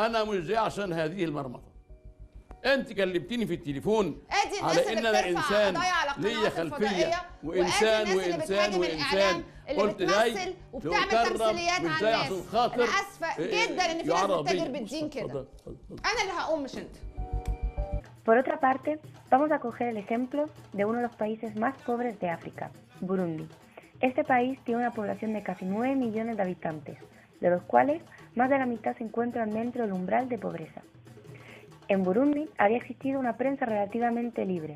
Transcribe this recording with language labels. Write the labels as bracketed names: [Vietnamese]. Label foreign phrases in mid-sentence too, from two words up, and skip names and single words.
[Arabic] انا مش جاي عشان هذه المرمطه. انت كلمتيني في التليفون على ان انا انسان ليا خلفيه وانسان اللي بتمثل وبتعمل تمثيليات على الناس. انا اسفه جدا ان في ناس بتتاجر بالدين كده. انا اللي هقوم مش انت. [Spanish] Por otra parte, vamos a coger el ejemplo de uno de los países más pobres de África, Burundi. Este país tiene una población de casi 9 millones de habitantes, de los cuales más de la mitad se encuentran dentro del umbral de pobreza. En Burundi había existido una prensa relativamente libre.